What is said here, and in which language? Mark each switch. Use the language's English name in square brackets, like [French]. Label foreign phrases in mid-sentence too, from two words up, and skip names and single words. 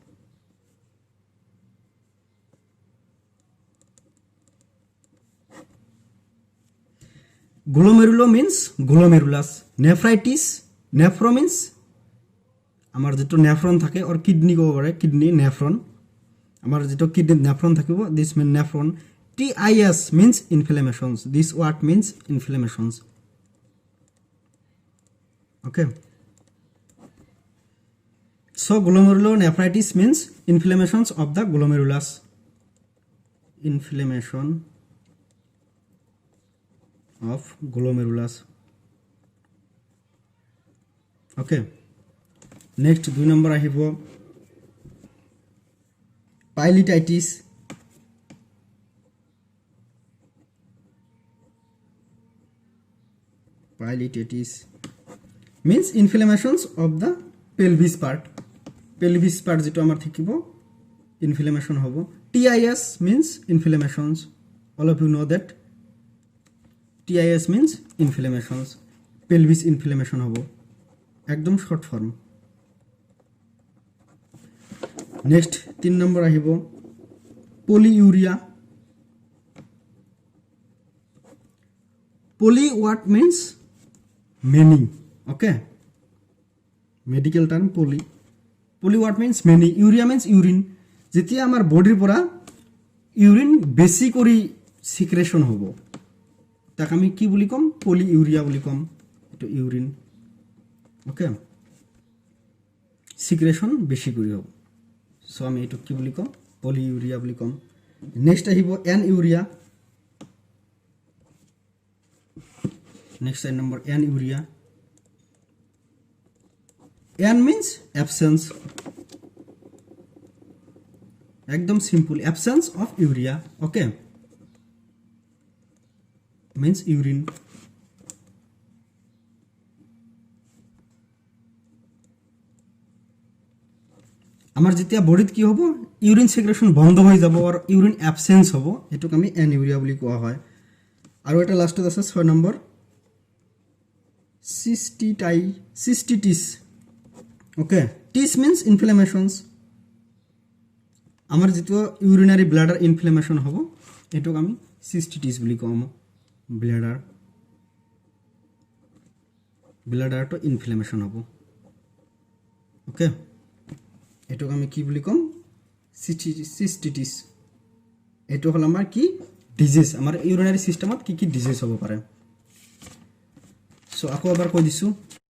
[English] glomerulo means glomerulus nephritis nephro means [Assamese] আমার যেটো নেফ্রন থাকে আর কিডনি কব পারে কিডনি নেফ্রন আমার যেটো কিডনি নেফ্রন থাকিব [English] this mean nephron tis means inflammations this word means inflammations Okay. So glomerulonephritis means inflammations of the glomerulus. Inflammation of glomerulus. Okay. Next 2 number আহিব পাইলিটাইটিস। Pailitis means inflammations of the pelvis part. Pelvis part [Assamese] যেটো আমার থাকিব inflammation হবো। [English] TIS means inflammations. All of you know that TIS means inflammations. Pelvis inflammation [Assamese] হবো একদম [English] short form. [Assamese] নেক্সট 3 নম্বর আহিব polyuria. [English] Poly what means many. Okay, medical term poly. Poly what means many. Urea means urine. [Assamese] যেতিয়া আমার বডির পৰা ইউরিন বেশি কৰি সিক্রেশন হবো তাক আমি কি বুলি কম পলিউরিয়া বুলি কম। এটো ইউরিন। ওকে, সিক্রেশন বেশি কৰি হবো সো আমি এটো কি বুলি কম পলিউরিয়া বুলি কম। নেক্সট আহিব অ্যানইউরিয়া। [English] Next number anuria. An means absence. Ekdom simple, absence of urea. Okay, means urine. [Assamese] আমার যেতিয়া বডিত কি হবো [English] urine secretion [Assamese] বন্ধ হয়ে যাব আর [English] urine absence [Assamese] হবো এটুক আমি অ্যানিউরিয়া বলি কোয়া হয়। আর এটা লাস্টত আছে 6 নম্বর cystitis. [English] Okay, tis means inflammations. [Assamese] আমার যেটো [English] urinary bladder inflammation [Assamese] হবো এটুক আমি cystitis বলি কম। ব্লাডার তো ইনফ্লামেশন হবো। ওকে, এটুক আমি কি বলি কম cystitis। এটো হল আমার কি ডিজিজ, আমার [English] urinary systemত [Assamese] কি কি ডিজিজ হব পারে। সো আকৌ এবাৰ কৈ দিছোঁ